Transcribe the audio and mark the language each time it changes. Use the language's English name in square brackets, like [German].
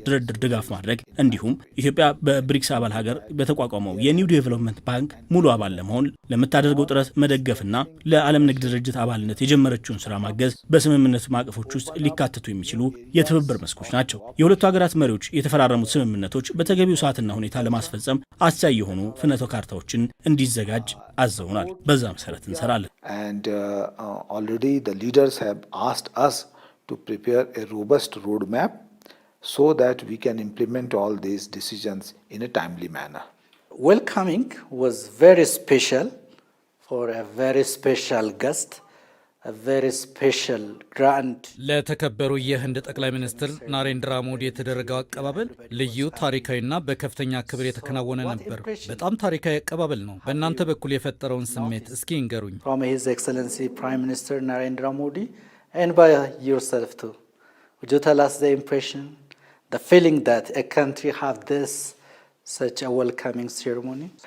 [Amharic] ድርድር ድጋፍ ማድረግ እንዲሁም ኢትዮጵያ በብሪክስ አባል ሀገር በተቋቋመው የኒው ዴቨሎፕመንት ባንክ ሙሉ አባል ለመሆን ለምታደርገው ጥረት መደገፍና ለዓለም ንግድ ድርጅት አባልነት የጀመረችውን ስራ ማገዝ በስምምነቱ ማዕቀፎች ውስጥ ሊካተቱ የሚችሉ የትብብር መስኮች ናቸው። የሁለቱ ሀገራት መሪዎች የተፈራረሙት ስምምነቶች በተገቢው ሰዓትና ሁኔታ ለማስፈጸም አስቻይ የሆኑ ፍኖተ ካርታዎችን እንዲዘጋጅ አዘውናል። በዛ መሰረት እንሰራለን። [English] And already the leaders have asked us to prepare a robust roadmap so that we can implement all these decisions in a timely manner. Welcoming was very special for a very special guest, a very special grand. [Amharic] ለተከበሩ የህንድ ጠቅላይ ሚኒስትር ናሬንድራ ሞዲ የተደረገው አቀባበል ልዩ ታሪካዊና በከፍተኛ ክብር የተከናወነ ነበር። በጣም ታሪካዊ አቀባበል ነው። በእናንተ በኩል የፈጠረውን ስሜት እስኪ እንገሩኝ። [English] From His Excellency Prime Minister Narendra Modi and by yourself too. Would you tell us the impression, the feeling that a country have this such a welcoming ceremony?